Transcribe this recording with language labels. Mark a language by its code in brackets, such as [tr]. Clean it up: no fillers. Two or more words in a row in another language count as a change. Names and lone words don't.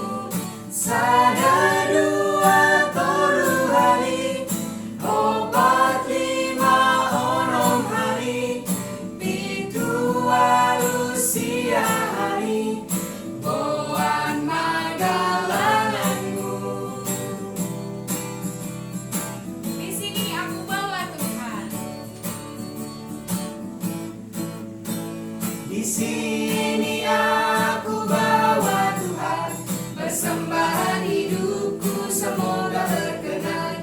[bts] Sada dua tolu hari, opat lima onom hari, pitu walusia hari, boan magalanganmu. [id] Di sini aku bawa Tuhan. Di sini aku bawa Tuhan, Persembahan hidupku semoga berkenan.